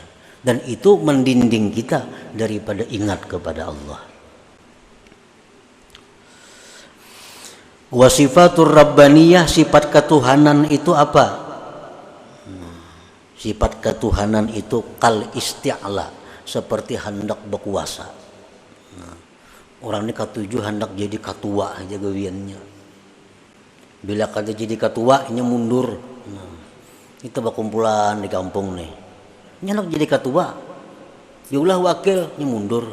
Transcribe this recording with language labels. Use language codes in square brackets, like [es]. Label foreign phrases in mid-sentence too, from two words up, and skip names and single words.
[id] Dan itu mendinding kita daripada ingat kepada Allah. [ar] Wa sifatur rabbaniyah, [id] sifat ketuhanan itu apa? Sifat ketuhanan itu [ar] kal isti'la, [id] seperti hendak berkuasa. [bjn] Orang ini katuju hendak jadi ketua aja gawiannya. Bila kada jadi ketua, ini mundur. Kita berkumpulan di kampung nih. Ini hendak jadi ketua, diulah wakil, ini mundur.